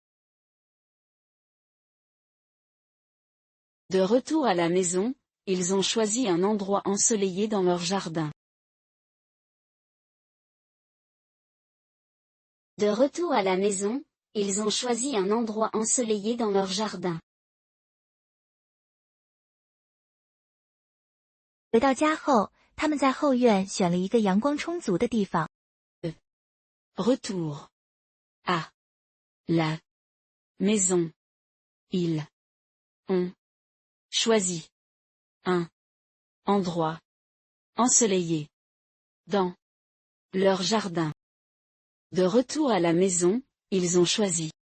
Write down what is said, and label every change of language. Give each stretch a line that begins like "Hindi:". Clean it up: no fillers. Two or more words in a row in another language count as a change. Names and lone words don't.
French: De retour à la maison, ils ont choisi un endroit ensoleillé dans leur jardin. De retour à la maison, ils ont choisi un endroit ensoleillé dans leur jardin.
Chinese: 回到家后，他们在后院选了一个阳光充足的地方。
French: Retour à la maison. Ils ont choisi un endroit ensoleillé dans leur jardin. De retour à la maison, ils ont choisi.